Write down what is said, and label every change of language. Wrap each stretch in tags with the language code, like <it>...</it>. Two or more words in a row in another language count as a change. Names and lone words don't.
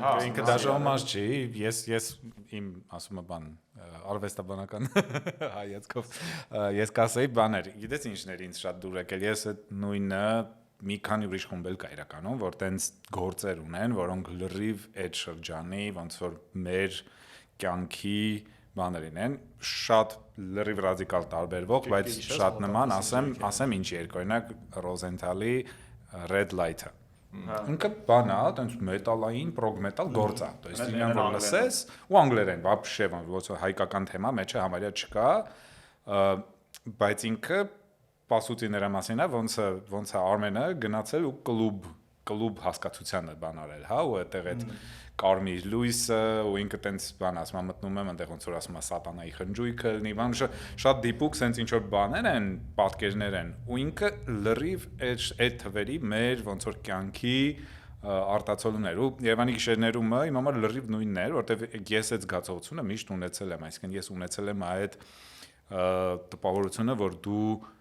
<hy>Հա, ինքը դաժե ոմաժ չի, ես իմ ասում եմ բան արվեստաբանական հայացքով ես կասեի բաներ, գիտես ինչներ ինձ շատ դուր եկել, ես այդ նույնը մի քանի ուրիշ խումբ էլ կա իրականում, որ տենց գործեր ունեն, որոնք լրիվ այդ շրջանի ոնց որ մեր կյանքի բաներին են, շատ լրիվ ռադիկալ տարբերվող, բայց շատ նման, ասեմ ինչ երգ, օրինակ Ռոզենթալի Red Light-ը։ Ինքը բան է, տենց մետալային,</hy> <en>prog metal</en> <hy>գործ է,</hy> <ru>то есть</ru> <hy>ինքն որ լսես, ու անգլերեն, вообще, ոնց որ հայկական թեմա մեջը համարյա չկա, բայց ինքը պասուտի նրա մասին է, ոնց է Արմենը գնացել ու կլուբ հասկացությանը բան արել, հա, ու այդտեղ այդ կարմիր լույսը ու ինքը տենց բան ասում մտնում եմ այնտեղ ոնց որ ասում է սատանայի խնջույքը լինի, բան շատ դիպուկ սենց ինչ որ բաներ են, պատկերներ են, ու ինքը լրիվ այդ թվերի մեր ոնց որ կյանքի արտացոլումներ ու Երևանի գիշերներումը իմ համար լրիվ նույնն էր, որտեղ ես այդ զգացողությունը միշտ ունեցել եմ, այսինքն ես ունեցել եմ այդ տպավորությունը, որ դու</hy>